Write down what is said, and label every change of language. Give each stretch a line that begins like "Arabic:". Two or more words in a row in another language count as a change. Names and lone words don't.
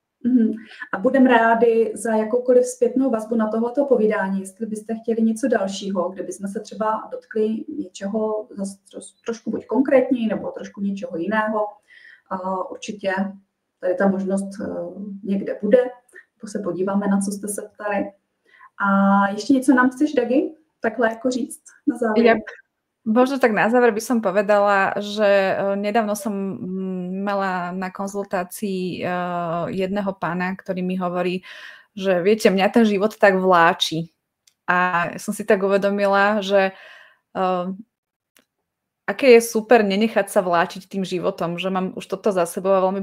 Czech: A budeme rádi za jakoukoliv zpětnou vazbu na tohleto povídání, jestli byste chtěli něco dalšího, kde bychom se třeba dotkli něčeho trošku buď konkrétněji, nebo trošku něčeho jiného. Určitě tady ta možnost někde bude, to se podíváme, na co jste se ptali. A ještě něco nám chceš, Dagi, takhle jako říct na závěr?
Slovak: Možno tak na záver by som povedala, že nedávno som mala na konzultácii jedného pána, ktorý mi hovorí, že viete, mňa ten život tak vláči. A som si tak uvedomila, že aké je super nenechať sa vláčiť tým životom, že mám už toto za sebou a veľmi